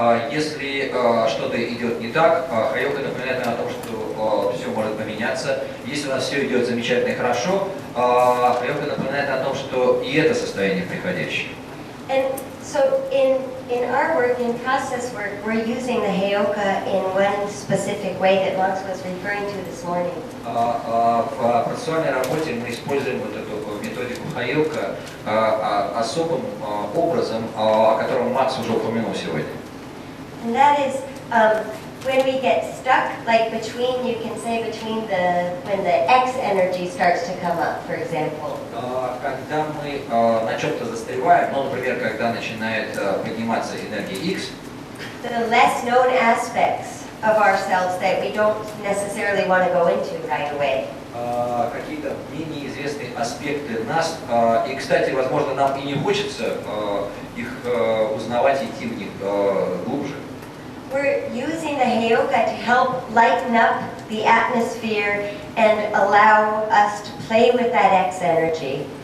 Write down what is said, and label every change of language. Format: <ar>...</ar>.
<ru>Если что-то идет не так, Хайока напоминает нам о том, что все может поменяться. Если у нас все идет замечательно и хорошо, Хайока напоминает о том, что и это состояние приходящее.</ru> <en>And so in our work, in process work, we're using the Heyoka in one specific way that Max was referring to this morning.</en> <ru>В процессуальной работе мы используем вот эту методику Хайока особым образом, о котором Макс уже упомянул сегодня.</ru> <en>And that is when we get stuck, like between, you can say between when the X energy starts to come up, for example.</en> <ru>Когда мы на чем-то застреваем, ну, например, когда начинает подниматься энергия X,</ru> <en>The less known aspects of ourselves that we don't necessarily want to go into right away.</en> <ru>какие-то менее известные аспекты нас, и, кстати, возможно, нам и не хочется их узнавать, идти в них глубже.</ru> <en>We're using the Heyoka to help lighten up the atmosphere and allow us to play with that X energy.</en>